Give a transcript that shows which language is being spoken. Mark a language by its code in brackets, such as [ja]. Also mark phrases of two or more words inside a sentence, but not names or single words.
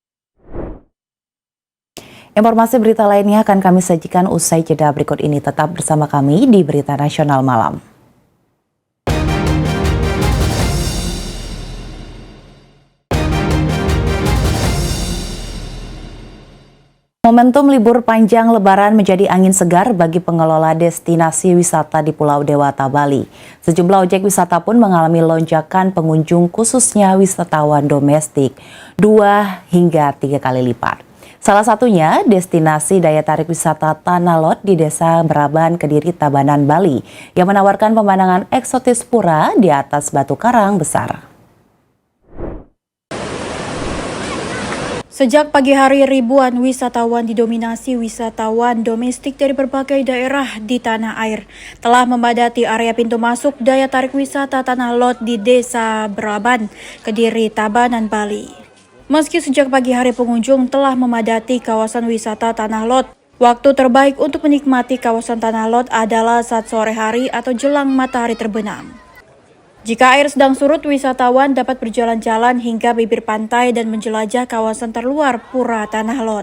[id] Informasi berita lainnya akan kami sajikan usai jeda berikut ini. Tetap bersama kami di Berita Nasional Malam. Momentum libur panjang Lebaran menjadi angin segar bagi pengelola destinasi wisata di Pulau Dewata, Bali. Sejumlah objek wisata pun mengalami lonjakan pengunjung, khususnya wisatawan domestik 2 hingga 3 kali lipat. Salah satunya destinasi daya tarik wisata Tanah Lot di Desa Beraban, Kediri, Tabanan, Bali yang menawarkan pemandangan eksotis pura di atas batu karang besar. Sejak pagi hari ribuan wisatawan didominasi wisatawan domestik dari berbagai daerah di tanah air telah memadati area pintu masuk daya tarik wisata Tanah Lot di Desa Beraban, Kediri, Tabanan, Bali. Meski sejak pagi hari pengunjung telah memadati kawasan wisata Tanah Lot, waktu terbaik untuk menikmati kawasan Tanah Lot adalah saat sore hari atau jelang matahari terbenam. Jika air sedang surut, wisatawan dapat berjalan-jalan hingga bibir pantai dan menjelajah kawasan terluar Pura Tanah Lot.